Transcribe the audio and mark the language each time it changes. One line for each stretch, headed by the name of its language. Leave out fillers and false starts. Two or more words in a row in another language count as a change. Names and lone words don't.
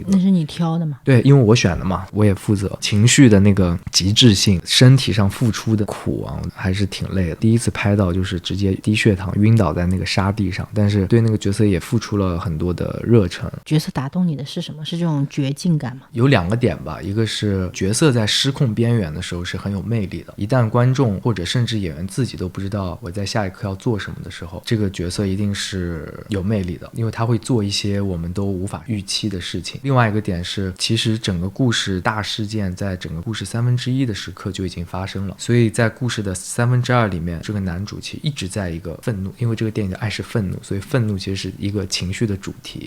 Chinese: 那是你挑的嗎？對，因為我選的嘛，我也負責情緒的那個極致性，身體上付出的苦啊還是挺累的。第一次拍到就是直接低血糖暈倒在那個沙地上，但是對那個角色也付出了很多的熱忱。角色打動你的是什麼？ 是這種絕境感嗎？有兩個點吧，一個是角色在失控邊緣的時候是很有魅力的，一旦觀眾或者甚至演員自己都不知道我在下一刻要做什麼的時候，這個角色一定是有魅力的，因為他會做一些我們都無法預期的事情。另外一個點是，其實整個故事大事件在整個故事1/3的時刻就已經發生了，所以在故事的2/3裡面，這個男主其實一直在一個憤怒，因為這個電影的愛是憤怒，所以憤怒其實是一個情緒的主題。